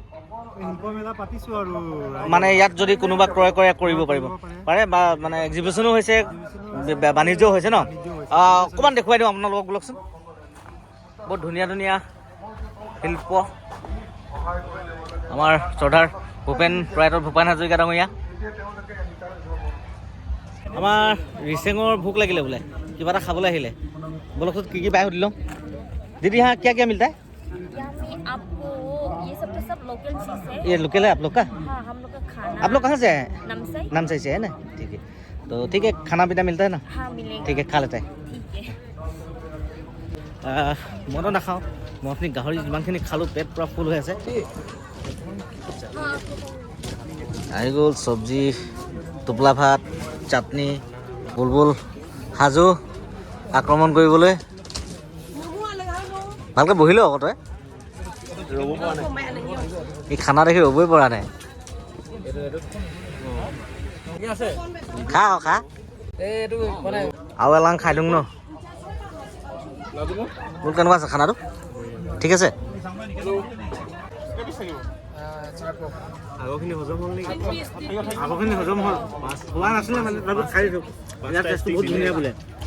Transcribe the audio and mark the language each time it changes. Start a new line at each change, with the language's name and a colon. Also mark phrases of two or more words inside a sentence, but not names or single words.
Assamese: মানে ইয়াত যদি কোনোবা ক্ৰয় কৰে কৰিব পাৰে বা মানে এক্সিবিশ্যনো হৈছে বাণিজ্যও হৈছে ন অকণমান দেখুৱাই দিওঁ আপোনালোকক বোলকচোন বহুত ধুনীয়া ধুনীয়া শিল্প আমাৰ শ্ৰদ্ধাৰ প্ৰয়াত ভূপেন হাজৰিকা ডাঙৰীয়া আমাৰ ৰিচেঙৰ ভোক লাগিলে বোলে কিবা এটা খাবলৈ আহিলে বোলকচোন কি পাই সুধি লওঁ
Hindi: दीदी यहाँ क्या क्या मिलता है यहाँ पे आपको ये सब तो सब लोकल चीज़ है ये लोकल है आप लोग का हाँ हम लोग का खाना आप लोग कहाँ से हैं नामसाई से है ना ठीक है तो ठीक है खाना पीना मिलता है ना हाँ मिलेगा ठीक है खा लेते हैं ठीक है
Assamese: মইতো নাখাওঁ মই আপুনি গাহৰি যিমানখিনি খালোঁ পেট পূৰা ফুল হৈ আছে আহি গ'ল চব্জি টোপোলা ভাত চাটনি বুলবুল সাজু আক্ৰমণ কৰিবলৈ ভালকৈ বহিলোঁ আকৌ তই এই খানা দেখি ৰ'বই পৰা নাই খা আৰু এলাং খাই দিওঁ ন বোল কেনেকুৱা আছে খানাটো ঠিক আছে আগৰখিনি হজম হ'ল নেকি আগৰখিনি হজম হ'ল হোৱা নাছিলে মানে তাৰপিছত খাই দিছোঁ বহুত ধুনীয়া বোলে